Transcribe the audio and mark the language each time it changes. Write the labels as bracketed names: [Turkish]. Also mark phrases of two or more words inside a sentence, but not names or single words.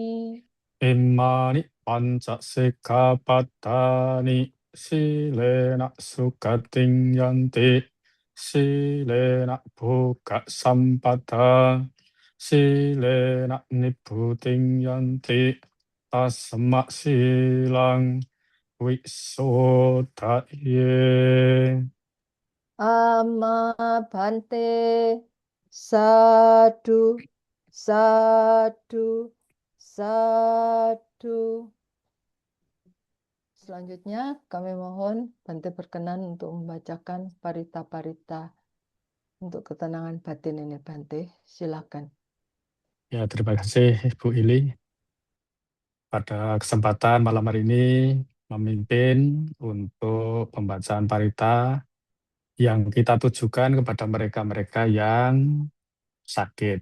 [Pali] Imani panca sikkhapadani silena sukating yanti silena bhuka sampada silena nibbutting yanti tasma silang wisodhaye. Amma bante sadu sadu sadu. [Indonesian] Selanjutnya kami mohon Bante berkenan untuk membacakan parita-parita untuk ketenangan batin ini. Bante, silakan. Ya, terima kasih Ibu Ili pada kesempatan malam hari ini memimpin untuk pembacaan parita yang kita tujukan kepada mereka-mereka yang sakit.